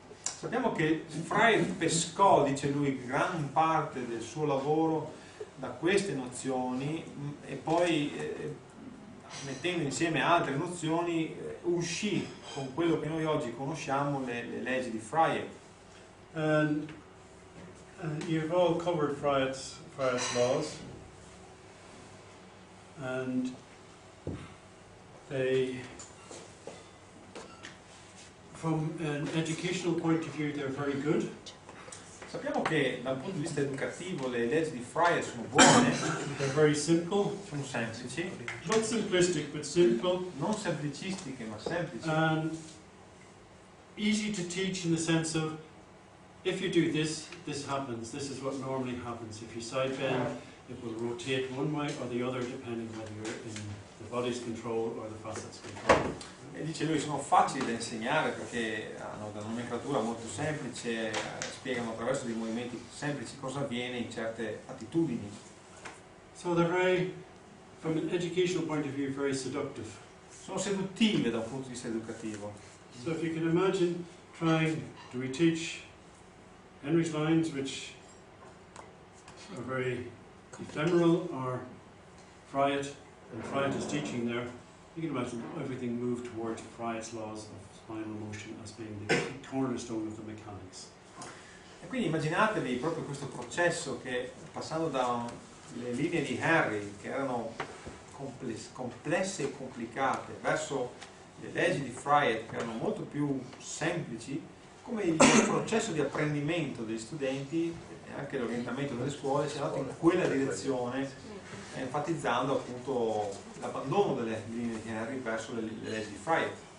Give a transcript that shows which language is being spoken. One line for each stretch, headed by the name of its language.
Italian: Sappiamo che Friot pescò, dice lui, gran parte del suo lavoro da queste nozioni e poi mettendo insieme altre nozioni uscì con quello che noi oggi conosciamo, le leggi di Friot.
English: And you've all covered Friot's laws, and they, from an educational point of view, they're very good.
Italian: Sappiamo che dal punto di vista educativo le leggi di Friot sono buone,
English: They're very simple,
Italian: sono semplici,
English: not simplistic, but simple,
Italian: non semplicistiche ma semplici,
English: and easy to teach in the sense of, if you do this, this happens. This is what normally happens. If you side bend, it will rotate one way or the other depending whether you're in the body's control or the facet's control.
Italian: e dice lui sono facili da insegnare perché hanno una nomenclatura molto semplice, spiegano attraverso dei movimenti semplici cosa avviene in certe attitudini.
English: So they're very, from an educational point of view, very seductive.
Italian: Sono seduttive da un punto di vista educativo.
English: So if you can imagine trying, do we teach Henry's lines, which are very ephemeral, or Friot, and Friot is teaching there, you can imagine everything moved towards Freud's laws of spinal motion as being the cornerstone of the mechanics.
Italian: E quindi immaginatevi proprio questo processo che, passando dalle linee di Henry, che erano complesse e complicate, verso le leggi di Freud, che erano molto più semplici, come il processo di apprendimento degli studenti e anche l'orientamento delle scuole si è andato in quella direzione, enfatizzando appunto l'abbandono delle linee di Henry verso le leggi di Freud.